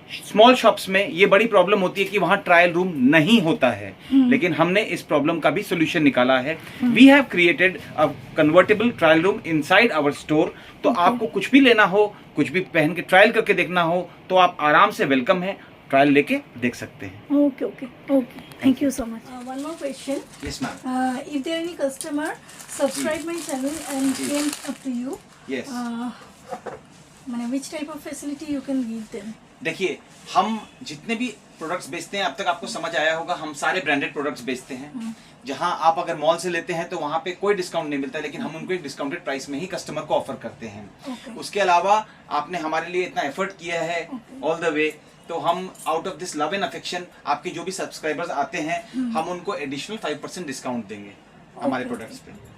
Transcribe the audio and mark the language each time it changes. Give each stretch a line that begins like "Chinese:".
Hindi: Small shops में ये बड़ी प्रॉब्लम होती है कि वहाँ ट्रायल रूम नहीं होता है, लेकिन हमने इस प्रॉब्लम का भी सोल्यूशन निकाला है।
English: We have created a convertible trial room inside our store.
Hindi: तो आपको कुछ भी लेना हो, कुछ भी पहन के ट्रायल करके देखना हो, तो आप आराम से वेलकम है, ट्रायल लेके देख सकते हैं।
English: Okay okay okay thank you so much. One more question. Yes, ma'am. If there any customer subscribe my channel and came up to you, Yes. which type of facility you can give them?
Hindi: देखिए, हम जितने भी products बेचते हैं, अब तक आपको समझ आया होगा, हम सारे ब्रांडेड प्रोडक्ट्स बेचते हैं। जहां आप अगर मॉल से लेते हैं तो वहां पे कोई डिस्काउंट नहीं मिलता, लेकिन हम उनको एक डिस्काउंटेड प्राइस में ही कस्टमर को ऑफर करते हैं।
English: Okay.
Hindi: उसके अलावा आपने हमारे लिए इतना एफर्ट किया है
English: all the way,
Hindi: तो हम
English: out of this love and affection
Hindi: आपके जो भी सब्सक्राइबर्स आते हैं, हम उनको एडिशनल 5% डिस्काउंट देंगे हमारे प्रोडक्ट्स पे।